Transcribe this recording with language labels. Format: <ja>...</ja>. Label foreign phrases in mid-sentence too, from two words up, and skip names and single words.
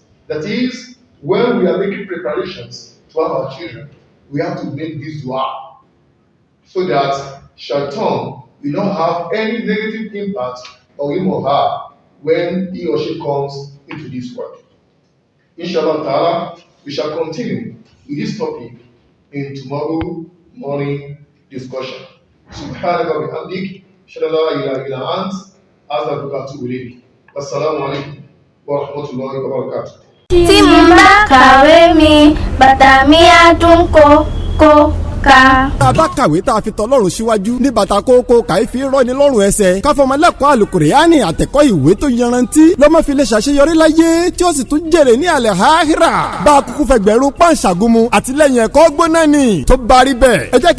<en>That is, when we are making preparations to have our children, we have to make this dua so that shaitan will not have any negative impact on him or her when he or she comes into this world.</en> <ar>إن شاء الله تعالى,</ar> <en>we shall continue with this topic in tomorrow morning discussion.</en> <ar>سبحانك وبحمدك أشهد أن لا إله إلا أنت أستغفرك وأتوب إليك. والسلام عليكم ورحمة الله وبركاته.</ar> <yo>tí mo bá kàwé mi bàtà mi á dún kó. tá a bá kàwé tá a fi tọlọ́run síwájú ní bàtà kókó kàí fi rọ́ni lọ́rùn ẹsẹ̀ káfọmọlẹ́kọ̀ọ́ àlùkùránì àtẹ̀kọ́ ìwé tó yanrantí lọ́mọ fi lè ṣàṣeyọrí láyé tí ó sì tún jèrè ní àlẹ́ àhírà bá a kúkú fẹgbẹ̀rún pàǹṣàgùnmu àtìlẹ́yìn ẹ̀kọ́ gbóná ni tó bá rí bẹ́ẹ̀ ẹ jẹ́ kí</yo>